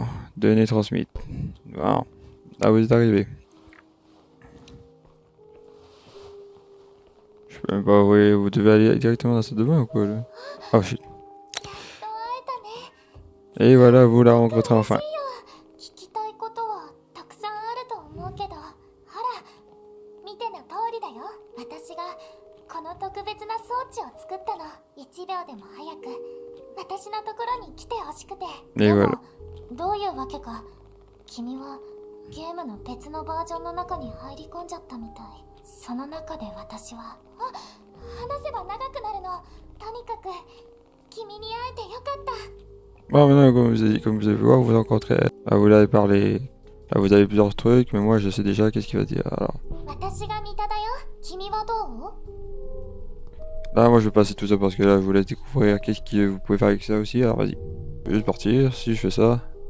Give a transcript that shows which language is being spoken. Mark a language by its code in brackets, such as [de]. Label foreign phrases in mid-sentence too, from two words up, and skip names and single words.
[fr] Données transmises. Bon, là vous êtes arrivé. Je peux même pas, oui, vous devez aller directement dans cette demeure ou quoi là? [en] Oh shit. [fr] Et voilà, vous la rencontrez enfin. [ja] 聞きたいことはたくさんあると思うけど、ほら見ての通りだよ。私がこの特別な装置を作ったの。1秒でも早く私のところに来てほしくて。でもどういうわけか君はゲームの別のバージョンの中に入り込んじゃったみたい。その中で私は話せば長くなるの。とにかく君に会えてよかった。 [fr] Bon, maintenant, comme vous avez vu, vous rencontrez. Ah, vous l'avez parlé. Ah, vous avez plusieurs trucs, mais moi je sais déjà qu'est-ce qu'il va dire. Alors. Là, moi je vais passer tout ça parce que là, je vous laisse découvrir qu'est-ce que vous pouvez faire avec ça aussi. Alors, vas-y. Je vais juste partir. Si je fais ça.